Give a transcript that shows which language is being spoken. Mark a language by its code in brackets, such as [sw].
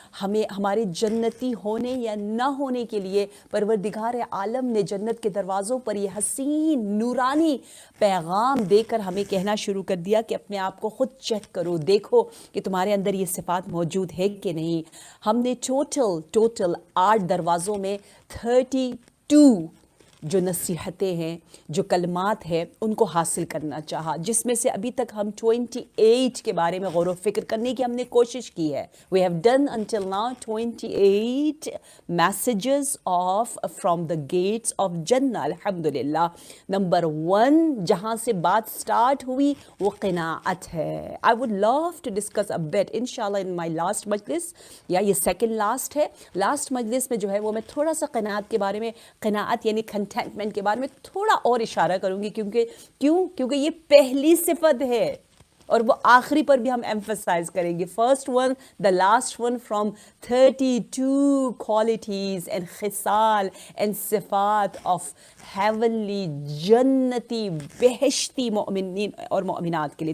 [ur] ہمیں ہمارے جنتی ہونے یا نہ ہونے کے لیے پروردگار عالم نے جنت کے دروازوں پر یہ حسین نورانی پیغام دے کر ہمیں کہنا شروع کر دیا کہ اپنے آپ کو خود چیک کرو، دیکھو کہ تمہارے اندر یہ صفات موجود ہے کہ نہیں۔ ہم نے ٹوٹل 8 دروازوں میں 32 جو نصیحتیں ہیں، جو کلمات ہیں، ان کو حاصل کرنا چاہا، جس میں سے ابھی تک ہم 28 کے بارے میں غور و فکر کرنے کی ہم نے کوشش کی ہے. [en] We have done until now 28 messages of from the gates of Jannah. [ur] الحمدللہ. نمبر 1 جہاں سے بات سٹارٹ ہوئی وہ قناعت ہے. [en] I would love to discuss a bit inshallah in my last مجلس، [ur] یا یہ سیکنڈ لاسٹ ہے. لاسٹ مجلس میں جو ہے وہ میں تھوڑا سا قناعت کے بارے میں، قناعت یعنی کنٹینٹمنٹ کے بارے میں تھوڑا اور اشارہ کروں گی، کیونکہ یہ پہلی صفت ہے اور وہ آخری پر بھی ہم ایمفسائز کریں گے. [en] first one, the last one, from 32 qualities and خصال and صفات of heavenly جنتی بہشتی مومنین [ur] اور مومنات کے لیے.